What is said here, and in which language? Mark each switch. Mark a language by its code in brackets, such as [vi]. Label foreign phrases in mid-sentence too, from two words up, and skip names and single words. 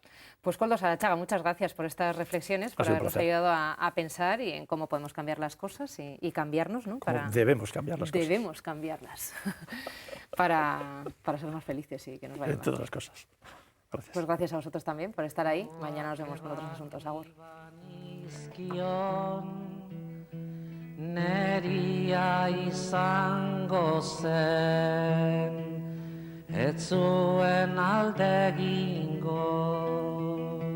[es] Pues Koldo Sarachaga, muchas gracias por estas reflexiones, por habernos ayudado a pensar y en cómo podemos cambiar las cosas y cambiarnos, ¿no? Debemos cambiar las cosas. Debemos cambiarlas para ser más felices y que nos vaya mejor. Todas las cosas. Gracias. Pues gracias a vosotros también por estar ahí. Mañana nos vemos con otros asuntos. Agur. [eu] Neria izango zen, ez zuen alde egingo.